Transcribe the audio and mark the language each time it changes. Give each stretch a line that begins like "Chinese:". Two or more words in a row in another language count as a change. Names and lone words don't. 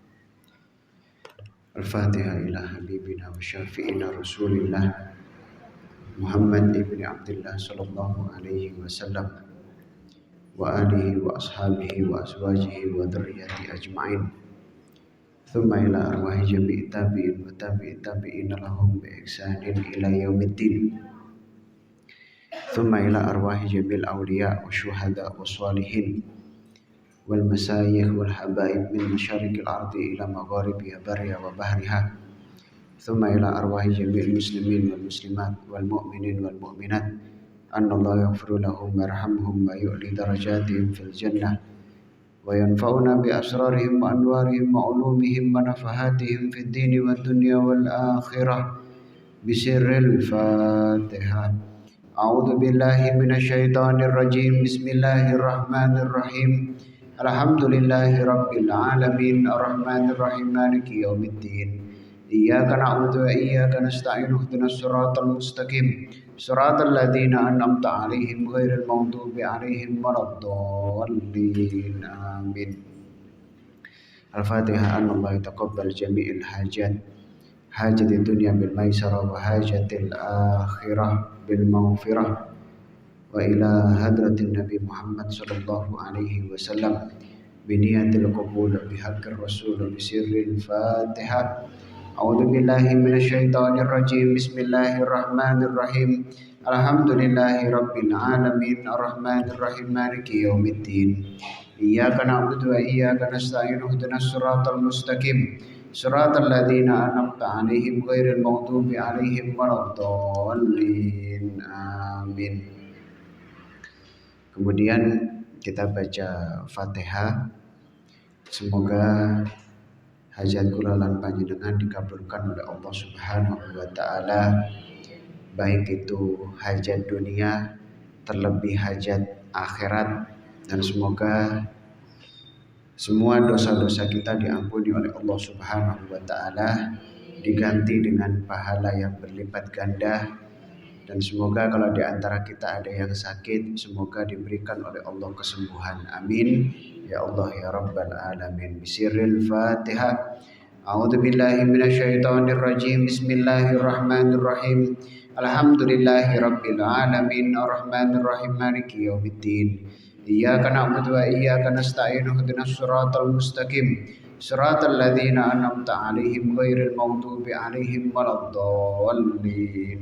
Arabic: الفاتحة إلى حبيبنا وشفيعنا رسول الله محمد بن عبد الله صلى الله عليه وسلم وآله وأصحابه وأزواجه وذريته أجمعين. ثم إلى أرواح جميع التابعين وتابعي التابعين لهم بإحسان إلى يوم الدين. ثم إلى أرواح جميع الأولياء والشهداء والصالحين والمشايخ والحبائب من مشارق الأرض إلى مغاربها برها وبحرها. ثم إلى أرواح جميع المسلمين والمسلمات والمؤمنين والمؤمنات أن الله يغفر لهم ويرحمهم ويعلي درجاتهم في الجنة وينفعنا بأسرارهم وأنوارهم وعلومهم ونفحاتهم في الدين والدنيا والآخرة بسر الفاتحة. أعوذ بالله من الشيطان الرجيم. بسم الله الرحمن الرحيم. الحمد لله رب العالمين الرحمن الرحيم مالك يوم الدين. إياك نعبد وإياك نستعين اهدنا الصراط المستقيم صراط الذين أنعمت عليهم غير المغضوب عليهم ولا الضالين. آمين. الفاتحة. أن الله يتقبل جميع الحاجات حاجات الدنيا بالميسرة وحاجات الآخرة بالمغفرة وإلى حضرة النبي محمد صلى الله عليه وسلم بنية القبول بحق الرسول بسر الفاتحة. أعوذ بالله من الشيطان الرجيم. بسم الله الرحمن الرحيم. الحمد لله رب العالمين الرحمن الرحيم مالك يوم الدين. إياك نعبد وإياك نستعين اهدنا الصراط المستقيم صراط الذين أنعمت عليهم غير المغضوب عليهم ولا الضالين. Amin.
Indonesian: Kemudian kita baca Fatihah. Semoga hajat
Javanese: kula lan panjenengan
Indonesian: dikabulkan oleh Allah
Arabic: Subhanahu wa taala,
Indonesian: baik itu hajat dunia terlebih hajat akhirat, dan semoga semua dosa-dosa kita diampuni oleh Allah
Arabic: Subhanahu wa taala,
Indonesian: diganti dengan pahala yang berlipat ganda. Dan semoga kalau di antara kita ada yang sakit, semoga diberikan oleh Allah kesembuhan.
Arabic: آمين. يا الله يا رب العالمين. بسر الفاتحة. أعوذ بالله من الشيطان الرجيم. بسم الله الرحمن الرحيم. الحمد لله رب العالمين الرحمن الرحيم مالك يوم الدين. إياك نعبد وإياك نستعين اهدنا الصراط المستقيم صراط الذين أنعمت عليهم غير المغضوب عليهم ولا الضالين.